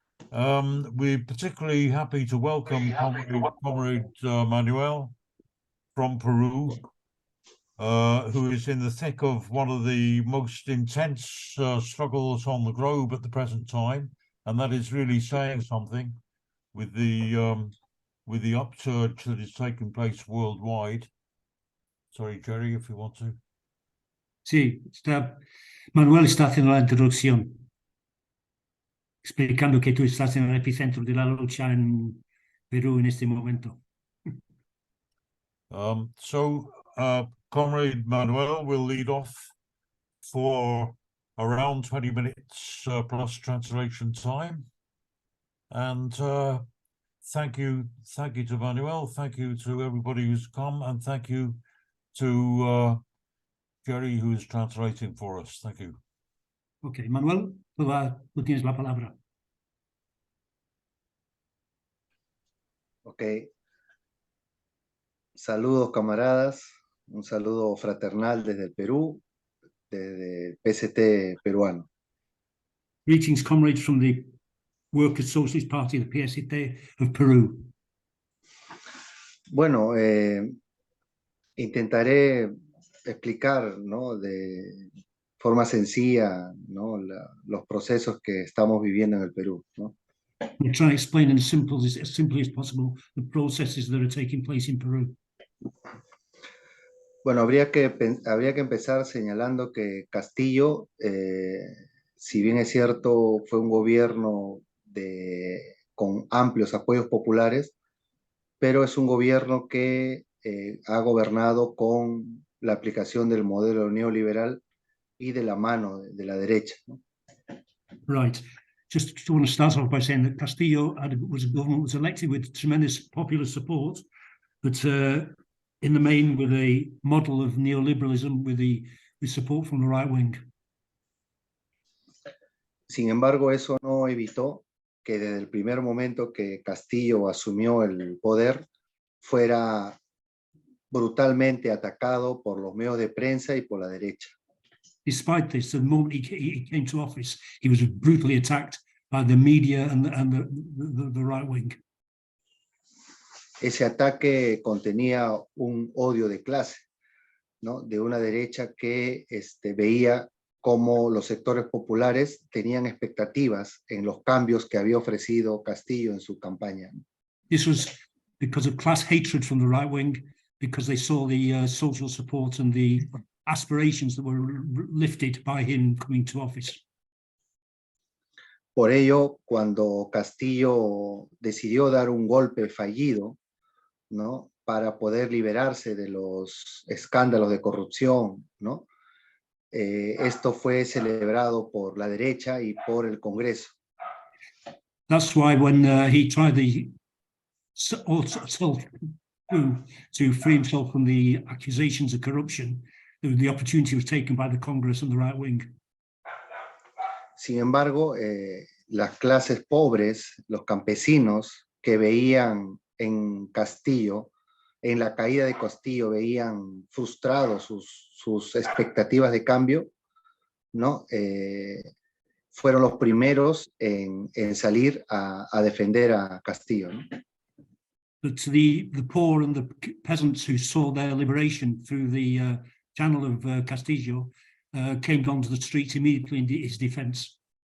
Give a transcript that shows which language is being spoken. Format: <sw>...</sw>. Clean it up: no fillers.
<en>We're particularly happy to welcome Comrade Manuel from Peru, who is in the thick of one of the most intense struggles on the globe at the present time, and that is really saying something with the upsurge that is taking place worldwide. Sorry, Jerry, if you want to.</en> <es>Sí, Manuel está haciendo la introducción, explicando que tú estás en el epicentro de la lucha en Perú en este momento.</es> <en>Comrade Manuel will lead off for around 20 minutes plus translation time. And thank you to Manuel, thank you to everybody who's come, and thank you to Jerry, who's translating for us. Thank you.</en> <es>Okay, Manuel, tú tienes la palabra. ok. Saludos, camaradas. Un saludo fraternal desde el Perú, desde el PST peruano.</es> <en>Greetings, comrades from the Workers' Socialist Party, the PST of Peru.</en> <es>Bueno, intentaré explicar, ¿no?, de forma sencilla, ¿no?, los procesos que estamos viviendo en el Perú, ¿no?</es> <en>We'll try and explain as simply as possible the processes that are taking place in Peru.</en> <es>Bueno, habría que empezar señalando que Castillo, si bien es cierto, fue un gobierno con amplios apoyos populares, pero es un gobierno que ha gobernado con la aplicación del modelo neoliberal y de la mano de la derecha, ¿no?</es> <en>Right. Just want to start off by saying that Castillo was elected with tremendous popular support, but in the main with a model of neoliberalism with support from the right wing.</en> <es>Sin embargo, eso no evitó que desde el primer momento que Castillo asumió el poder fuera brutalmente atacado por los medios de prensa y por la derecha.</es> <en>Despite this, the moment he came to office, he was brutally attacked by the media and the right wing.</en> <es>Ese ataque contenía un odio de clase, ¿no?, de una derecha que veía cómo los sectores populares tenían expectativas en los cambios que había ofrecido Castillo en su campaña.</es> <en>This was because of class hatred from the right wing, because they saw the social support and the aspirations that were lifted by him coming to office.</en> <es>Por ello, cuando Castillo decidió dar un golpe fallido, ¿no?, para poder liberarse de los escándalos de corrupción, ¿no?, esto fue celebrado por la derecha y por el Congreso.</es> <en>That's why when he tried the self-coup to free himself from the accusations of corruption, the opportunity was taken by the Congress and the right wing.</en> <es>Sin embargo, las clases pobres, los campesinos que veían en Castillo, en la caída de Castillo, veían frustrados sus expectativas de cambio, ¿no?, fueron los primeros en salir a defender a Castillo, ¿no?</es> <en>But the poor and the peasants who saw their liberation through the channel of Castillo came onto the streets immediately in his defense.</en>